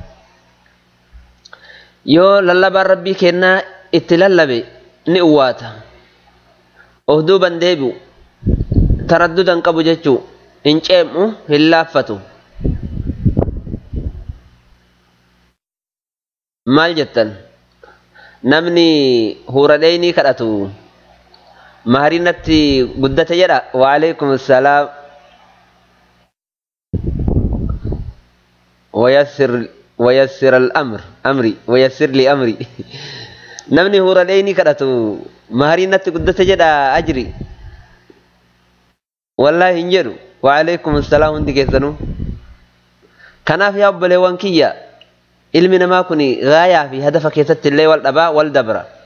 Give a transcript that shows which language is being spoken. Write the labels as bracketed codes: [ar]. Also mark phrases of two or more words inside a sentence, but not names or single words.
[om] Yoo lallabaan rabbii kennaa itti lallabe ni uwwaata, of duuban deebi'u, taraddudan qabu jechuu, hin ceem'u, hin laaffatu. maal jettan? Namni huradheynii kadhatu mahariinatti guddate jedha. [ar] وعليكم السلام. ويسر الأمر أمري ويسر لي أمري. [om] نمني huradheynii kadhatu mahariinatti guddate jedha ajri. Wallahi hin jedhu. [ar] وعليكم السلام [om] hundi keessanuu. Kanaaf yaa obboleewwan kiyya, ilmi namaa kuni gaayaa fi hadafa keessatti illee wal dhabaa wal dabra.